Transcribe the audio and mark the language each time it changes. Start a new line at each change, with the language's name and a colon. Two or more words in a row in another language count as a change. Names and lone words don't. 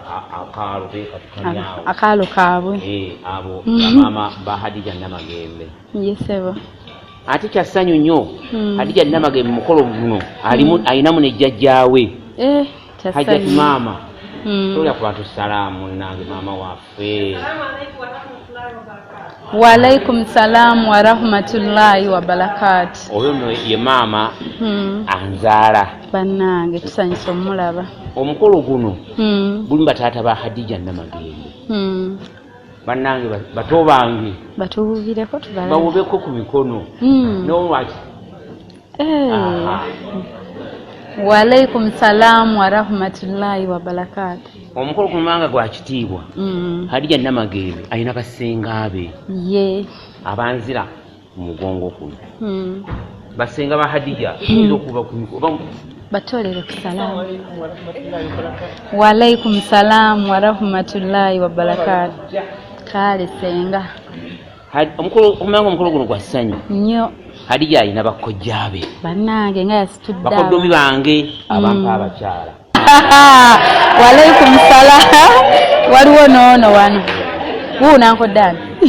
Ganda: akaalo kaabwe. Abo mama ba Hadija Namagembe. Yesebo. Ate kyassanyu nnyo Hadija Namagembe mukolo guno alinamu ne jjajjaawe. Hajjati maama. Tolya kubantu salaamu nange maama waffe.
Arabic: وعليكم السلام ورحمة الله وبركاته.
Ganda: Oyo no ye maama anzaala. Bannange tusanyisa omulaba. Omukolo guno buli bataata ba Hadija Namagembe. Bannange bato bange batubuubireko tubalaba. Bawubeko ku mikono. N'olwaki?
Arabic: وعليكم السلام ورحمة الله وبركاته.
Ganda: Omukolo kumanga gwa kitiibwa. Hadija Namagembe alina basenga be. Ye. Abanzira mu mugongo kuno. Basenga ba Hadija okuba ku mikono. Batolere ku salamu.
Arabic: وعليكم السلام ورحمة الله وبركاته.
Ganda: Kale senga. Omukolo kumanga omukolo guno gwa ssanyu. Nnyo. Hadija alina bakojja be bannange nga yasitudde bakoddomi bange abampa abakyala.
Arabic: وعليكم السلام.
Ganda: Waliwo noono wano wuunankoddani